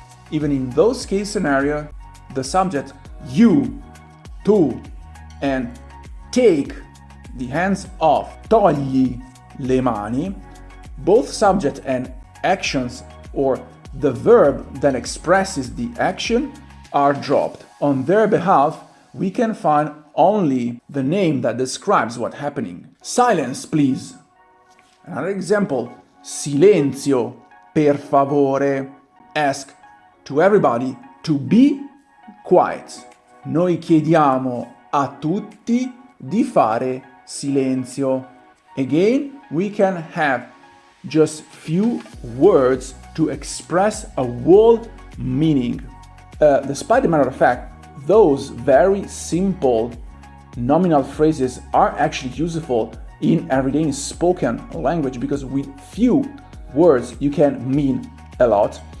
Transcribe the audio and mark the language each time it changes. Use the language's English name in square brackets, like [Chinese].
[English] Even in those case scenario, the subject you, tu, and take the hands off, [Italian] togli le mani, [English] both subject and actions or the verb that expresses the action are dropped. On their behalf, we can find only the name that describes what's happening. Silence, please. Another example, [Italian] silenzio, per favore. [English] Ask to everybody to be quiet. [Italian] Noi chiediamo a tutti di fare silenzio. [English] Again, we can have just few words to express a whole meaning. Despite the matter of fact, those very simple nominal phrases are actually useful in everyday spoken language because with few words you can mean a lot.